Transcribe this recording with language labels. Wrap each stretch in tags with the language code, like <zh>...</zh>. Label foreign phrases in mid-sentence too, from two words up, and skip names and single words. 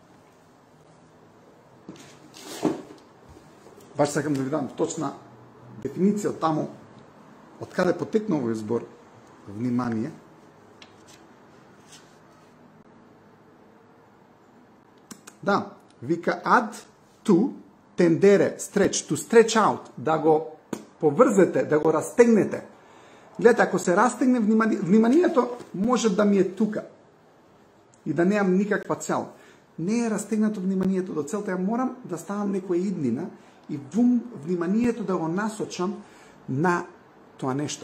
<mk>Баш сакам да ви дам точна дефиниција од таму, од каде потекнува овој збор внимание. Да, вика</mk> <en>add to tendere, stretch, to stretch out,</en> <mk>да го поврзете, да го растегнете. Гледате, ако се растегне вниманието, може да ми е тука. и да немам никаква цел. Не е растегнато вниманието до целта, ја морам да ставам некоја иднина и вниманието да го насочам на тоа нешто.</mk>